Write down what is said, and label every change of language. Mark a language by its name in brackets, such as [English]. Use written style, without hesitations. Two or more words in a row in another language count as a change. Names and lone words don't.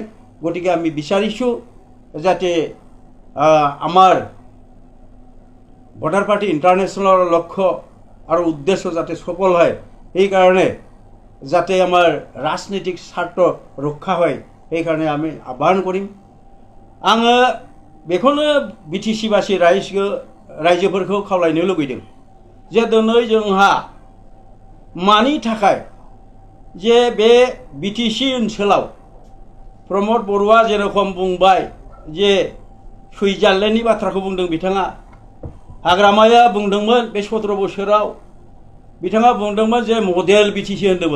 [Assamese] গতিকে আমি বিচাৰিছোঁ যাতে আমাৰ ভোটাৰ পাৰ্টি ইণ্টাৰনেশ্যনেলৰ লক্ষ্য আৰু উদ্দেশ্য যাতে সফল হয়, সেইকাৰণে যাতে আমাৰ ৰাজনৈতিক স্বাৰ্থ ৰক্ষা হয় সেইকাৰণে আমি আহ্বান কৰিম। [Bodo] आङो बेखौनो बिटिचिबासী रायजोफोरखौ खावलायनो लुबैदों जे दिनै जोंहा मानि थाखाय जे बे बिटिचि ओनसोलाव प्रमद बर'आ जेरखम बुंबाय जे सुइजारलेण्डनि बाथ्राखौ बुंदों बिथाङा, हाग्रामाया बुंदोंमोन बे 17 बोसोराव बिथाङा बुंदोंमोन जे मडेल बिटिचि होनदोंमोन।